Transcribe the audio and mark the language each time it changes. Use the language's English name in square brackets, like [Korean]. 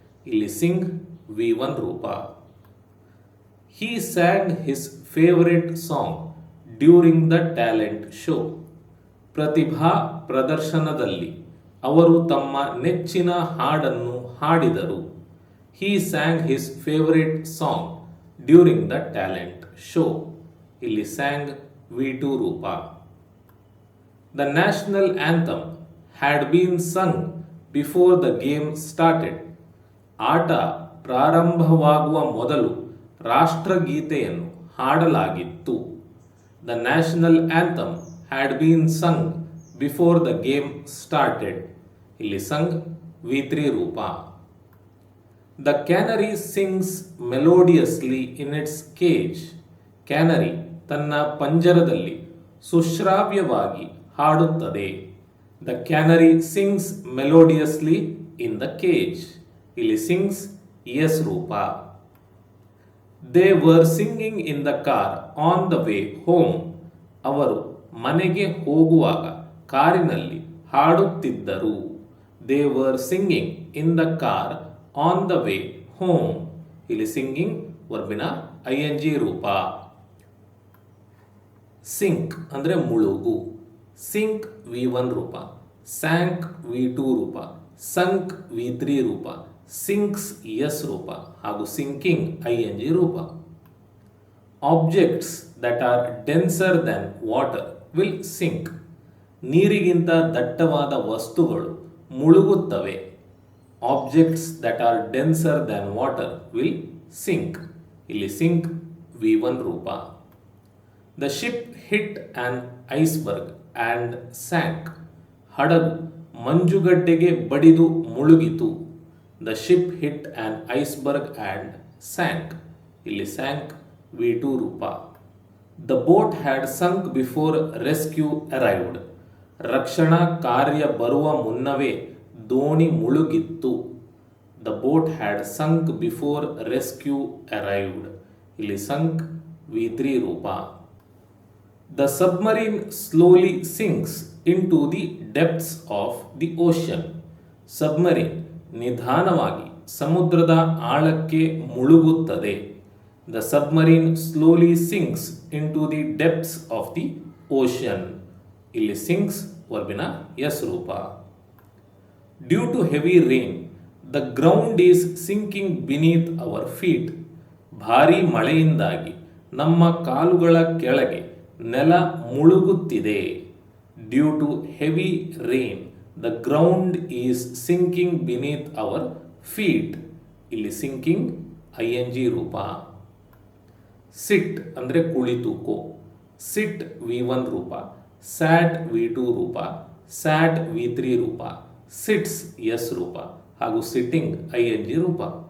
[Kannada] ಇಲ್ಲಿ ಸಿಂಗ್ V1 ರೂಪ. [English] He sang his favourite song during the talent show. [Kannada] ಪ್ರತಿಭಾ ಪ್ರದರ್ಶನದಲ್ಲಿ ಅವರು ತಮ್ಮ ನೆಚ್ಚಿನ ಹಾಡನ್ನು ಹಾಡಿದರು. [English] He sang his favorite song during the talent show. [Kannada] ಇಲ್ಲಿ sang V2 ರೂಪ. [English] The national anthem had been sung before the game started. [Kannada] ಆಟ ಪ್ರಾರಂಭವಾಗುವ ಮೊದಲು ರಾಷ್ಟ್ರಗೀತೆಯನ್ನು ಹಾಡಲಾಗಿತ್ತು. [English] The national anthem had been sung before the game started. [Kannada] ಇಲ್ಲಿ sung V3 ರೂಪ. [English] The canary sings melodiously in its cage. [Kannada] Canary ತನ್ನ ಪಂಜರದಲ್ಲಿ ಸುಶ್ರಾವ್ಯವಾಗಿ ಹಾಡುತ್ತದೆ. [English] The canary sings melodiously in the cage. [Kannada] ಇಲ್ಲಿ sings yes ರೂಪ. [English] They were singing in the car on the way home. [Kannada] ಅವರು ಮನೆಗೆ ಹೋಗುವಾಗ ಕಾರಿನಲ್ಲಿ ಹಾಡುತ್ತಿದ್ದರು. [English] They were singing in the car on the way home. [Kannada] ಇಲ್ಲಿ singing ವರ್ಬಿನ ING ರೂಪ. Sync ಅಂದರೆ ಮುಳುಗು. Sync V1 ರೂಪ, ಸ್ಯಾಂಕ್ V2 ರೂಪ, ಸಂಕ್ V3 ರೂಪ, ಸಿಂಕ್ಸ್ ಎಸ್ ರೂಪ ಹಾಗೂ ಸಿಂಕಿಂಗ್ ING ರೂಪ. [English] Objects that are denser than water will sink. [Kannada] ನೀರಿಗಿಂತ ದಟ್ಟವಾದ ವಸ್ತುಗಳು ಮುಳುಗುತ್ತವೆ. [English] Objects that are denser than water will sink. [Kannada] ಇಲ್ಲಿ sink V1 ರೂಪ. [English] The ship hit an iceberg and sank. [Kannada] ಹಡಗು ಮಂಜುಗಡ್ಡೆಗೆ ಬಡಿದು ಮುಳುಗಿತು. [English] The ship hit an iceberg and sank. [Kannada] ಇಲ್ಲಿ sank V2 ರೂಪ. [English] The boat had sunk before rescue arrived. [Kannada] ರಕ್ಷಣಾ ಕಾರ್ಯ ಬರುವ ಮುನ್ನವೇ ದೋಣಿ ಮುಳುಗಿತ್ತು. [English] The boat had sunk before rescue arrived. [Kannada] ಇಲ್ಲಿ sunk V3 ರೂಪ. [English] The submarine slowly sinks into the depths of the ocean. [Kannada] Submarine ನಿಧಾನವಾಗಿ ಸಮುದ್ರದ ಆಳಕ್ಕೆ ಮುಳುಗುತ್ತದೆ. [English] The submarine slowly sinks into the depths of the ocean. [Kannada] ಇಲ್ಲಿ sinks ವರ್ಬಿನ ಎಸ್ ರೂಪ. [English] Due to heavy rain, the ground is sinking beneath our feet. [Kannada] ಭಾರೀ ಮಳೆಯಿಂದಾಗಿ ನಮ್ಮ ಕಾಲುಗಳ ಕೆಳಗೆ ನೆಲ ಮುಳುಗುತ್ತಿದೆ. [English] Due to heavy rain, the ground is sinking beneath our feet. [Kannada] ಇಲ್ಲಿ sinking ING ರೂಪ. ಸಿಟ್ ಅಂದರೆ ಕುಳಿತುಕೋ. ಸಿಟ್ V1 ರೂಪ, ಸ್ಯಾಟ್ V2 ರೂಪ, ಸ್ಯಾಟ್ V3 ರೂಪ, ಸಿಟ್ಸ್ ಎಸ್ ರೂಪ ಹಾಗೂ ಸಿಟ್ಟಿಂಗ್ ING ರೂಪ.